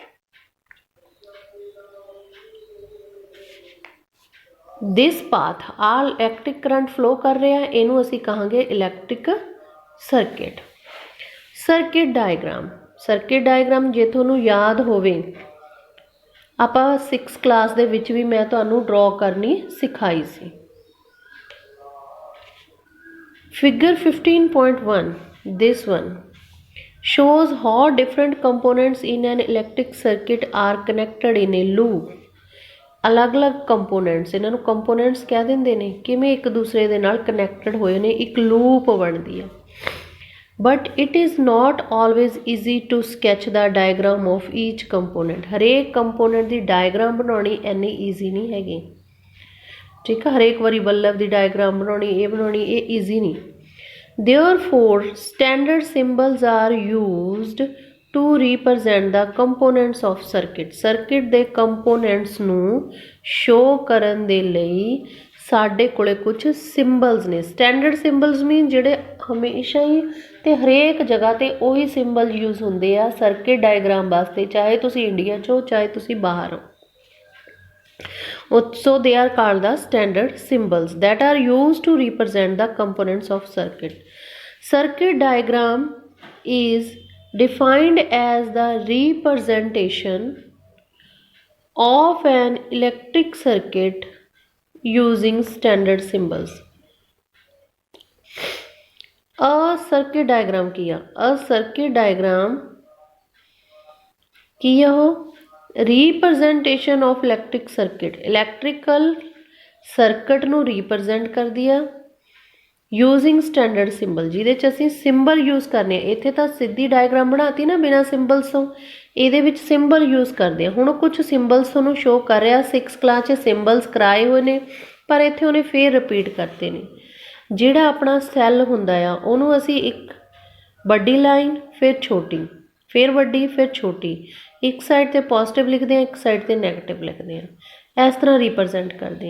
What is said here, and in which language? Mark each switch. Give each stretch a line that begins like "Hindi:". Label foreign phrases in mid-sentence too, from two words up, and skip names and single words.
English: this path all electric current flow
Punjabi: ਕਰ ਰਿਹਾ, ਇਹਨੂੰ ਅਸੀਂ ਕਹਾਂਗੇ
English: electric circuit. circuit diagram. circuit diagram
Punjabi: ਜੇ ਤੁਹਾਨੂੰ ਯਾਦ ਹੋਵੇ ਆਪਾਂ 6th ਕਲਾਸ ਦੇ ਵਿੱਚ ਵੀ ਮੈਂ ਤੁਹਾਨੂੰ ਡਰਾ ਕਰਨੀ ਸਿਖਾਈ ਸੀ।
English: ਫਿਗਰ 15.1 this one shows how different components in an electric circuit are connected in a loop.
Punjabi: ਅਲੱਗ-ਅਲੱਗ ਕੰਪੋਨੈਂਟਸ, ਇਹਨਾਂ ਨੂੰ ਕੰਪੋਨੈਂਟਸ ਕਹਿ ਦਿੰਦੇ ਨੇ, ਕਿਵੇਂ ਇੱਕ ਦੂਸਰੇ ਦੇ ਨਾਲ ਕਨੈਕਟਡ ਹੋਏ ਨੇ, ਇੱਕ ਲੂਪ ਬਣਦੀ ਆ।
English: but it is not always easy to sketch the diagram of each component.
Punjabi: ਹਰੇਕ ਕੰਪੋਨੈਂਟ ਦੀ ਡਾਇਗਰਾਮ ਬਣਾਉਣੀ ਇੰਨੀ ਈਜ਼ੀ ਨਹੀਂ ਹੈਗੀ। ਠੀਕ ਆ, ਹਰੇਕ ਵਾਰੀ ਬੱਲਬ ਦੀ ਡਾਇਗਰਾਮ ਬਣਾਉਣੀ, ਇਹ ਬਣਾਉਣੀ, ਇਹ ਈਜ਼ੀ ਨਹੀਂ।
English: therefore standard symbols are used to represent the components of circuit.
Punjabi: ਸਰਕਿਟ ਦੇ ਕੰਪੋਨੈਂਟਸ ਨੂੰ ਸ਼ੋ ਕਰਨ ਦੇ ਲਈ ਸਾਡੇ ਕੋਲੇ ਕੁਝ ਸਿੰਬਲਸ ਨੇ।
English: standard symbols
Punjabi: ਮੀਨ ਜਿਹੜੇ ਹਮੇਸ਼ਾ ਹੀ ਤੇ ਹਰੇਕ ਜਗ੍ਹਾ ਤੇ ਉਹੀ
English: symbol use
Punjabi: ਹੁੰਦੇ ਆ
English: circuit diagram
Punjabi: ਵਾਸਤੇ, ਚਾਹੇ ਤੁਸੀਂ ਇੰਡੀਆ 'ਚ ਹੋ ਚਾਹੇ ਤੁਸੀਂ ਬਾਹਰ ਹੋ।
English: So they are called the standard symbols that are used to represent the components of circuit. Circuit diagram is defined as the representation of an electric circuit using standard symbols. A circuit diagram
Punjabi: ਕੀ ਆ?
English: A circuit diagram
Punjabi: ਕੀ ਆ?
English: ਉਹ representation of electric circuit, electrical circuit नूं रिप्रजेंट
Punjabi: ਕਰਦੀ ਆ
English: using standard symbol,
Punjabi: ਜਿਹਦੇ 'ਚ ਅਸੀਂ
English: symbol use करने।
Punjabi: ਇੱਥੇ ਤਾਂ ਸਿੱਧੀ ਡਾਇਗਰਾਮ ਬਣਾਤੀ ਨਾ ਬਿਨਾਂ ਸਿੰਬਲਸ ਤੋਂ, ਇਹਦੇ ਵਿੱਚ
English: symbol use
Punjabi: ਕਰਦੇ ਆ। ਹੁਣ ਕੁਝ ਸਿੰਬਲਸ ਤੁਹਾਨੂੰ ਸ਼ੋ ਕਰ ਰਿਹਾ 6 ਕਲਾਸ 'ਚ ਸਿੰਬਲਸ ਕਰਾਏ ਹੋਏ ਨੇ, ਪਰ ਇੱਥੇ ਉਹਨੇ ਫੇਰ ਰਿਪੀਟ ਕਰਤੇ ਨੇ। ਜਿਹੜਾ ਆਪਣਾ ਸੈੱਲ ਹੁੰਦਾ ਆ ਉਹਨੂੰ ਅਸੀਂ ਇੱਕ ਵੱਡੀ ਲਾਈਨ ਫਿਰ ਛੋਟੀ ਫਿਰ ਵੱਡੀ ਫਿਰ ਛੋਟੀ, ਇੱਕ ਸਾਈਡ 'ਤੇ ਪੋਜ਼ਿਟਿਵ ਲਿਖਦੇ ਹਾਂ, ਇੱਕ ਸਾਈਡ 'ਤੇ ਨੈਗੇਟਿਵ ਲਿਖਦੇ ਹਾਂ, ਇਸ ਤਰ੍ਹਾਂ ਰਿਪਰਜੈਂਟ ਕਰਦੇ ਹਾਂ।